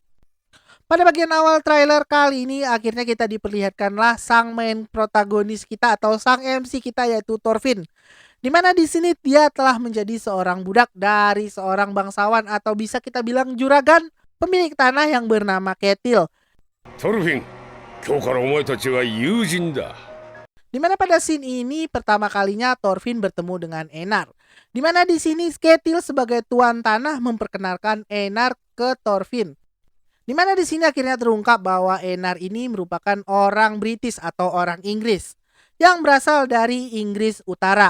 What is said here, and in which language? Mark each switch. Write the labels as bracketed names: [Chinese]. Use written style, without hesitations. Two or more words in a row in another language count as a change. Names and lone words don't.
[Indonesian] Pada bagian awal trailer kali ini akhirnya kita diperlihatkanlah sang main protagonis kita atau sang MC kita yaitu Thorfinn. Dimana di sini dia telah menjadi seorang budak dari seorang bangsawan atau bisa kita bilang juragan pemilik tanah yang bernama Ketil. Thorfinn, [Japanese] 今日からお前たちは友人だ。 [Indonesian] Dimana pada scene ini pertama kalinya Thorfinn bertemu dengan Einar. Dimana di sini Ketil sebagai tuan tanah memperkenalkan Einar ke Thorfinn. Dimana di sini akhirnya terungkap bahwa Einar ini merupakan orang British atau orang Inggris yang berasal dari Inggris Utara.